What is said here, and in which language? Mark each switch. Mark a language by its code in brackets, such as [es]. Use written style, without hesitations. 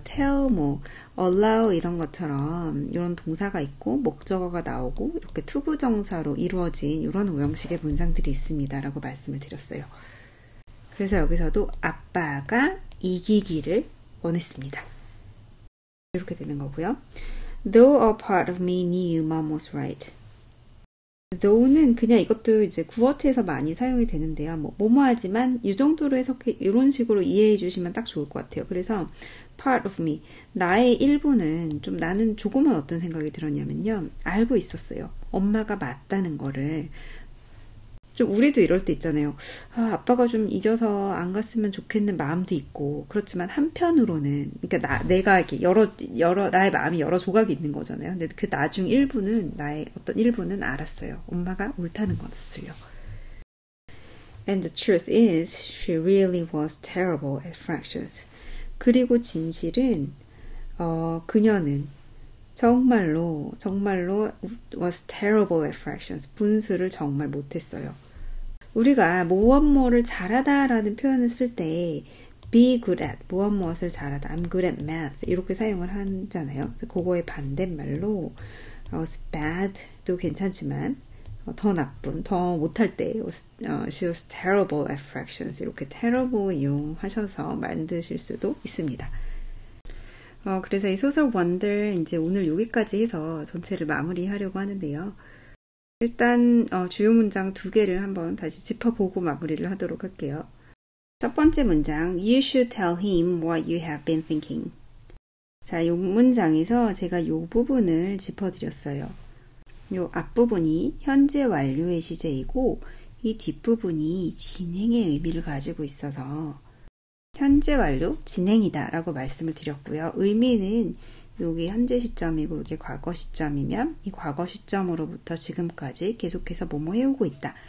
[ko] tell, allow 이런 것처럼 이런 동사가 있고 목적어가 나오고 이렇게 투부정사로 이루어진 이런 오형식의 문장들이 있습니다. 라고 말씀을 드렸어요. 그래서 여기서도 아빠가 이기기를 원했습니다. 이렇게 되는 거고요. [en] Though a part of me knew mom was right. [ko] though는 그냥 이것도 이제 구어트에서 많이 사용이 되는데요. 뭐뭐 하지만 이 정도로 해석해 이런 식으로 이해해 주시면 딱 좋을 것 같아요. 그래서 part of me 나의 일부는 좀 나는 조금은 어떤 생각이 들었냐면요. 알고 있었어요. 엄마가 맞다는 거를. 좀 우리도 이럴 때 있잖아요. 아빠가 좀 이겨서 안 갔으면 좋겠는 마음도 있고 그렇지만 한편으로는 그러니까 내가 이렇게 나의 마음이 여러 조각이 있는 거잖아요. 근데 그 나중 일부는 나의 어떤 일부는 알았어요. 엄마가 옳다는 것을요. [en] And the truth is, she really was terrible at fractions. [ko] 그리고 진실은 그녀는 정말로 [en] was terrible at fractions. [ko] 분수를 정말 못했어요. 우리가 무엇을 잘하다라는 표현을 쓸 때 be good at, 무엇을 잘하다, [en] I'm good at math [ko] 이렇게 사용을 하잖아요. 그거의 반대말로 was bad도 괜찮지만 더 나쁜, 더 못할 때 [en] she was terrible at fractions [ko] 이렇게 terrible 이용하셔서 만드실 수도 있습니다. 그래서 이 소설 원들 이제 오늘 여기까지 해서 전체를 마무리하려고 하는데요. 일단 주요 문장 2개를 한번 다시 짚어보고 마무리를 하도록 할게요. 첫 번째 문장, [en] You should tell him what you have been thinking. [ko] 자, 이 문장에서 제가 이 부분을 짚어드렸어요. 이 앞부분이 현재 완료의 시제이고 이 뒷부분이 진행의 의미를 가지고 있어서 현재 완료, 진행이다 라고 말씀을 드렸고요. 의미는 이게 현재 시점이고 이게 과거 시점이면 이 과거 시점으로부터 지금까지 계속해서 뭐뭐 해오고 있다.